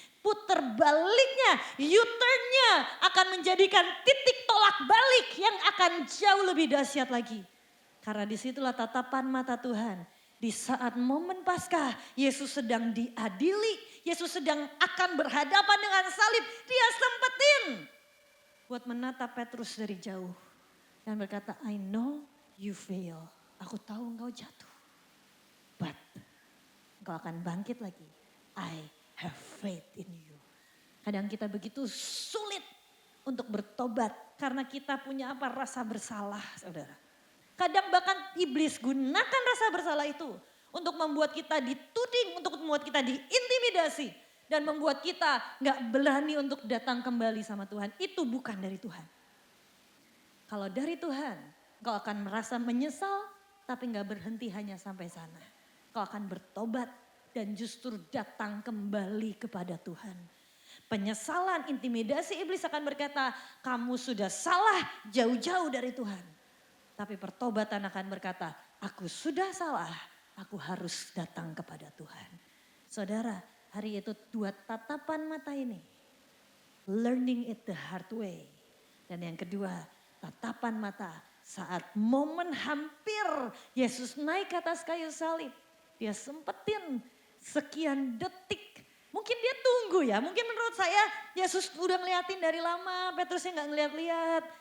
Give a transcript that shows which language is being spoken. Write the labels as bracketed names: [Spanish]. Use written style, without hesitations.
[Indonesian] Puter baliknya, U-turn-nya akan menjadikan titik tolak balik yang akan jauh lebih dahsyat lagi. Karena disitulah tatapan mata Tuhan. Di saat momen Paskah, Yesus sedang diadili, Yesus sedang akan berhadapan dengan salib. Dia sempetin buat menatap Petrus dari jauh. Dan berkata, [English] I know you fail. [Indonesian] Aku tahu engkau jatuh. But engkau akan bangkit lagi. [English] I have faith in you. [Indonesian] Kadang kita begitu sulit untuk bertobat karena kita punya apa? Rasa bersalah, saudara. Kadang bahkan iblis gunakan rasa bersalah itu untuk membuat kita dituding, untuk membuat kita diintimidasi dan membuat kita nggak berani untuk datang kembali sama Tuhan. Itu bukan dari Tuhan. Kalau dari Tuhan, kau akan merasa menyesal tapi nggak berhenti hanya sampai sana. Kau akan bertobat dan justru datang kembali kepada Tuhan. Penyesalan, intimidasi iblis akan berkata, kamu sudah salah jauh-jauh dari Tuhan. Tapi pertobatan akan berkata, aku sudah salah, aku harus datang kepada Tuhan. Saudara, hari itu 2 tatapan mata ini. [English] Learning it the hard way. [Indonesian] Dan yang kedua, tatapan mata saat momen hampir Yesus naik ke atas kayu salib. Dia sempetin sekian detik. Mungkin dia tunggu ya, mungkin menurut saya Yesus udah ngeliatin dari lama, Petrusnya gak ngeliat-liat.